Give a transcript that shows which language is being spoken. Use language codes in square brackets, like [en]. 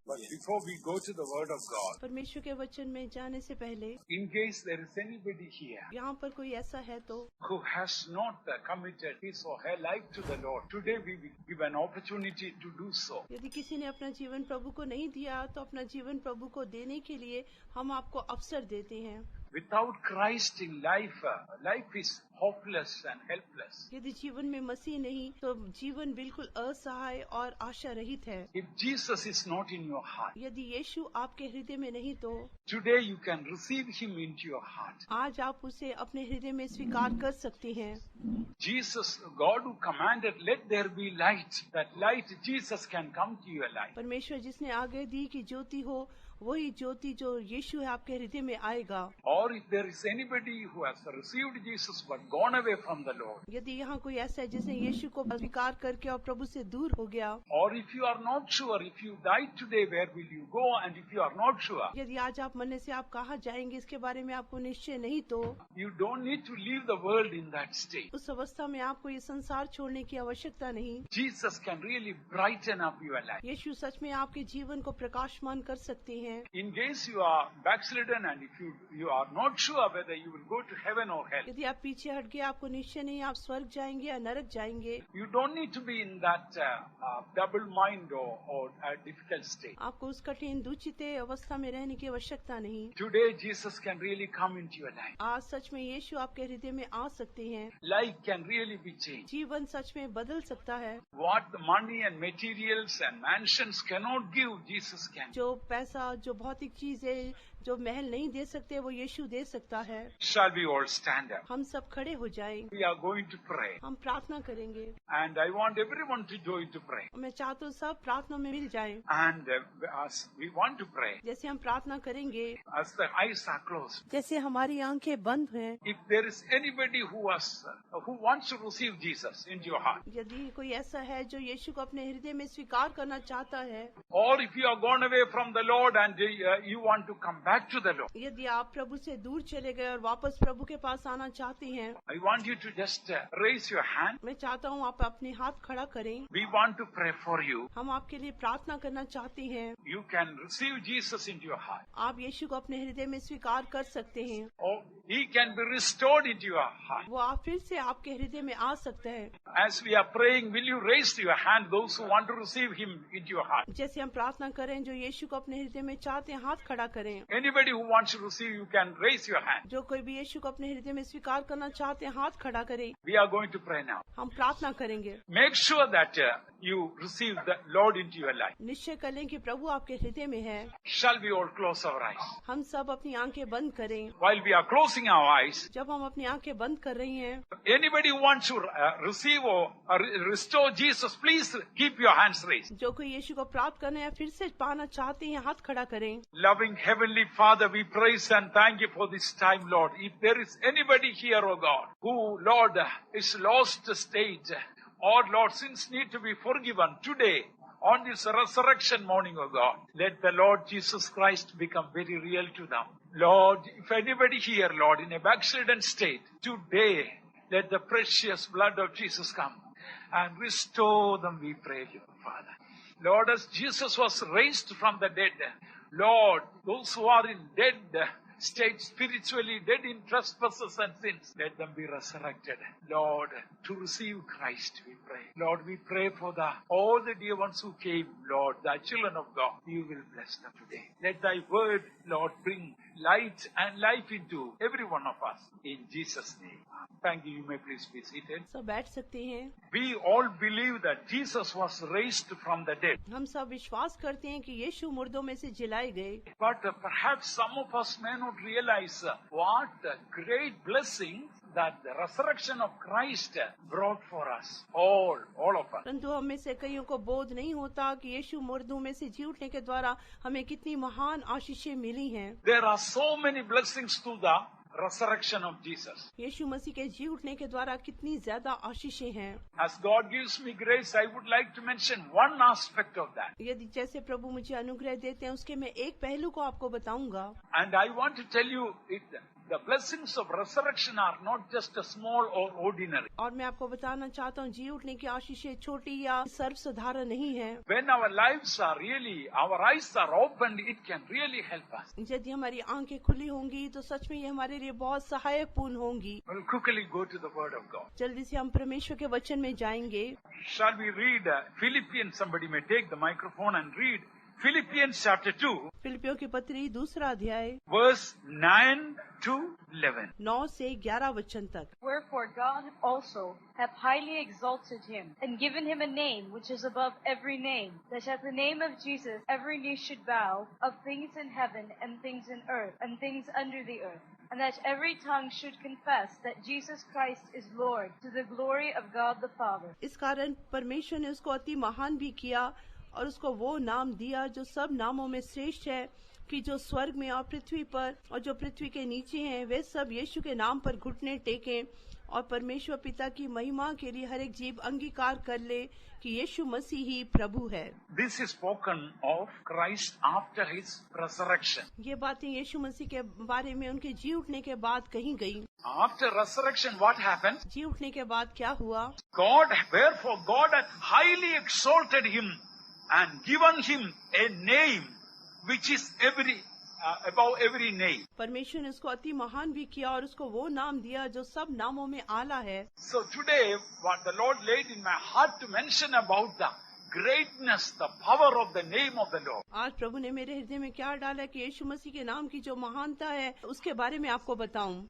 [en] before we go to the Word of God, [hi] परमेश्वर के वचन में जाने से पहले [en] in case there is anybody here [hi] यहाँ पर कोई ऐसा है तो [en] who has not committed his or her life to the Lord, today we will give an opportunity to do so. [hi] यदि किसी ने अपना जीवन प्रभु को नहीं दिया तो अपना जीवन प्रभु को देने के लिए हम आपको अवसर देते हैं। [en] Without Christ in life, life is hopeless and helpless. [hi] यदि जीवन में मसीह नहीं तो जीवन बिल्कुल असहाय और आशा रहित है। [en] If Jesus is not in your heart, [hi] यदि यीशु आपके हृदय में नहीं तो [en] today you can receive him into your heart. [hi] आज आप उसे अपने हृदय में स्वीकार कर सकते हैं। [en] Jesus, God who commanded, let there be light. That light, Jesus can come to your life. [hi] परमेश्वर जिसने आगे दी कि ज्योति हो, वही ज्योति जो यीशु है आपके हृदय में आएगा। [en] Or if there is anybody who has received Jesus but gone away from the Lord, [hi] यदि यहाँ कोई ऐसा है जिसने यीशु को स्वीकार करके और प्रभु से दूर हो गया, [en] or if you are not sure, if you die today, where will you go? And if you are not sure, [hi] यदि आज आप मरने से आप कहाँ जाएंगे इसके बारे में आपको निश्चय नहीं तो [en] you don't need to leave the world in that state. [hi] उस अवस्था में आपको ये संसार छोड़ने की आवश्यकता नहीं। [en] Jesus can really brighten up your life. [hi] यीशु सच में आपके जीवन को प्रकाशमान कर सकते हैं। [en] In case you are backslidden and if you are not sure whether you will go to heaven or hell, [hi] यदि आप पीछे हट गए, आपको निश्चय नहीं आप स्वर्ग जाएंगे या नरक जाएंगे, [en] you don't need to be in that double mind or a difficult state. [hi] आपको उस कठिन दुचित अवस्था में रहने की आवश्यकता नहीं। [en] Today Jesus can really come into your life. [hi] आज सच में यीशु आपके हृदय में आ सकते हैं। [en] Life can really be changed. [hi] जीवन सच में बदल सकता है। [en] What the money and materials and mansions cannot give, Jesus can. [hi] जो पैसा, जो भौतिक चीजें, जो महल नहीं दे सकते, वो यीशु दे सकता है। [en] Shall we all stand up? [hi] हम सब खड़े हो जाएं। [en] We are going to pray. [hi] हम प्रार्थना करेंगे। [en] And I want everyone to join to pray. [hi] मैं चाहता हूँ सब प्रार्थना में मिल जाएं। [en] And as we want to pray, [hi] जैसे हम प्रार्थना करेंगे, [en] as the eyes are closed, [hi] जैसे हमारी आंखें बंद हैं, [en] if there is anybody who wants to receive Jesus into your heart, [hi] यदि कोई ऐसा है जो यीशु को अपने हृदय में स्वीकार करना चाहता है, [en] or if you are gone away from the Lord and you want to come back to the Lord, [hi] यदि आप प्रभु से दूर चले गए और वापस प्रभु के पास आना चाहते हैं, [en] I want you to just raise your hand. [hi] मैं चाहता हूँ आप अपने हाथ खड़ा करें। [en] We want to pray for you. [hi] हम आपके लिए प्रार्थना करना चाहते हैं। [en] You can receive Jesus into your heart. [hi] आप यीशु को अपने हृदय में स्वीकार कर सकते हैं। [en] Or He can be restored into your heart. [hi] वो आप फिर से आपके हृदय में आ सकते हैं। [en] As we are praying, will you raise your hand, those who want to receive Him into your heart? [hi] जैसे हम प्रार्थना करें, जो यीशु को अपने हृदय में चाहते हैं, हाथ खड़ा करें। [en] Anybody who wants to receive, you can raise your hand. [hi] जो कोई भी यीशु को अपने हृदय में स्वीकार करना चाहते हैं, हाथ खड़ा करें। [en] We are going to pray now. [hi] हम प्रार्थना करेंगे। [en] Make sure that you receive the Lord into your life. [hi] निश्चय कर लें कि प्रभु आपके हृदय में है। [en] Shall we all close our eyes? [hi] हम सब अपनी आंखें बंद करें। [en] While we are closing our eyes, [hi] जब हम अपनी आंखें बंद कर रही हैं, [en] anybody who wants to receive or restore Jesus, please keep your hands raised. [hi] जो कोई यीशु को प्राप्त करना या फिर से पाना चाहते हैं, हाथ खड़ा करें। [en] Loving Heavenly Father, we praise and thank you for this time, Lord. If there is anybody here, oh God, who, Lord, is lost state, or Lord, sins need to be forgiven today, on this resurrection morning, oh God, let the Lord Jesus Christ become very real to them. Lord, if anybody here, Lord, in a backslidden state, today, let the precious blood of Jesus come and restore them, we pray you, Father. Lord, as Jesus was raised from the dead, Lord, those who are in dead state, spiritually dead in trespasses and sins, let them be resurrected. Lord, to receive Christ, we pray. Lord, we pray for all the dear ones who came, Lord, the children of God. You will bless them today. Let thy word, Lord, bring light and life into every one of us. In Jesus' name. Thank you. You may please be seated. [hi] सब बैठ सकते हैं। [en] We all believe that Jesus was raised from the dead. [hi] हम सब विश्वास करते हैं कि यीशु मुर्दों में से जिलाए गए। [en] But perhaps some of us may not realize what a great blessing that the resurrection of Christ brought for us, all of us. [hi] परंतु हम में से कईयों को बोध नहीं होता कि यीशु मुर्दों में से जी उठने के द्वारा हमें कितनी महान आशीषें मिली हैं। [en] There are so many blessings to the resurrection of Jesus. [hi] यीशु मसीह के जी उठने के द्वारा कितनी ज्यादा आशीषें हैं। [en] As God gives me grace, I would like to mention one aspect of that. [hi] यदि जैसे प्रभु मुझे अनुग्रह देते हैं, उसके मैं एक पहलू को आपको बताऊंगा। [en] And I want to tell you the blessings of resurrection are not just a small or ordinary. [hi] और मैं आपको बताना चाहता हूँ, जी उठने की आशीषें छोटी या सर्वसाधारण नहीं है। [en] When our lives are really, our eyes are opened, it can really help us. [hi] यदि हमारी आंखें खुली होंगी तो सच में ये हमारे लिए बहुत सहायक पूर्ण होंगी। [en] We'll quickly go to the word of God. [hi] जल्दी से हम परमेश्वर के वचन में जाएंगे। [en] Shall we read Philippians? Somebody may take the microphone and read Philippians chapter 2, [hi] फिलिपियों की पत्री 2 अध्याय [en] verse 9 to 11. [hi] 9 से 11 वचन तक। [en] Wherefore God also hath highly exalted him, and given him a name which is above every name, that at the name of Jesus every knee should bow, of things in heaven and things in earth and things under the earth, and that every tongue should confess that Jesus Christ is Lord, to the glory of God the Father. [hi] इस कारण परमेश्वर ने उसको अति महान भी किया और उसको वो नाम दिया जो सब नामों में श्रेष्ठ है, कि जो स्वर्ग में और पृथ्वी पर और जो पृथ्वी के नीचे हैं, वे सब यीशु के नाम पर घुटने टेकें, और परमेश्वर पिता की महिमा के लिए हर एक जीव अंगीकार कर ले कि यीशु मसीह ही प्रभु है। [en] This is spoken of Christ after his resurrection. [hi] ये बातें यीशु मसीह के बारे में उनके जी उठने के बाद कही गई। [en] After resurrection, what happened? [hi] जी उठने के बाद क्या हुआ? [en] Wherefore God hath highly exalted him and given him a name which is above every name. [hi] परमेश्वर ने उसको अति महान भी किया और उसको वो नाम दिया जो सब नामों में आला है। [en] So today, what the Lord laid in my heart to mention about the greatness, the power of the name of the Lord. [hi] आज प्रभु ने मेरे हृदय में क्या डाला कि यीशु मसीह के नाम की जो महानता है उसके बारे में आपको बताऊं।